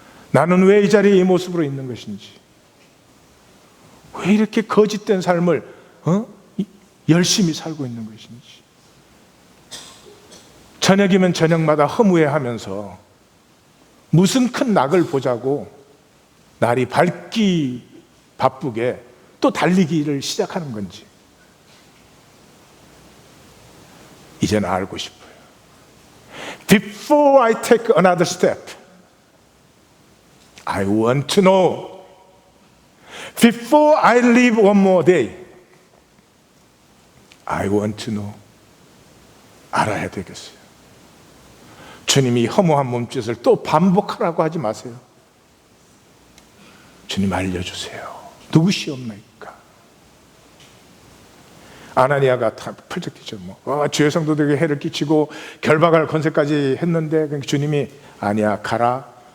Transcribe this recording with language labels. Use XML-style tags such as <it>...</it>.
<ko>나는 왜 이 자리에 이 모습으로 있는 것인지, 왜 이렇게 거짓된 삶을 열심히 살고 있는 것인지, 저녁이면 저녁마다 허무해하면서 무슨 큰 낙을 보자고 날이 밝기 바쁘게 또 달리기를 시작하는 건지 이제는 알고 싶어요.</ko> <en>Before I take another step, I want to know. Before I live one more day, I want to know.</en> <ko>알아야 되겠어요. 주님이 허무한 몸짓을 또 반복하라고 하지 마세요. 주님 알려주세요. 누구시옵나이까? 아나니아가 다 펄쩍 뛰죠. 주의 성도들에게 해를 끼치고 결박할 권세까지 했는데 주님이 아니야, 가라.</ko>